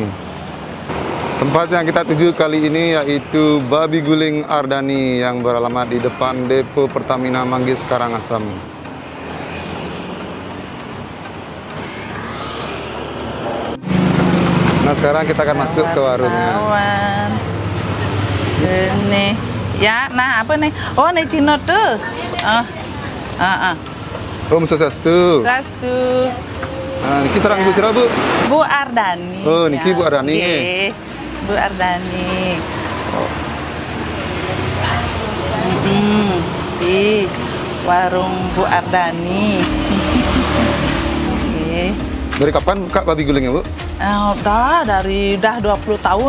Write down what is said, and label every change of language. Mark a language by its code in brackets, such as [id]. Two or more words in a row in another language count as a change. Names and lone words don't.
[id] Tempat yang kita tuju kali ini yaitu Babi Guling Ardani yang beralamat di depan depo Pertamina Manggis, Karangasem. Nah, sekarang kita akan masuk ke warungnya. Nih, ya, nah apa nih? Oh, nih Cino tuh. [sa] Om Swastiastu. Sastu. [ban] Nah, niki sarang Ibu Sira, Bu? [id] Bu Ardani. Oh, niki Bu Ardani. Oke. Bu Ardani. Di warung Bu Ardani. Oke. Dari kapan buka babi gulingnya, Bu? Udah 20 tahun,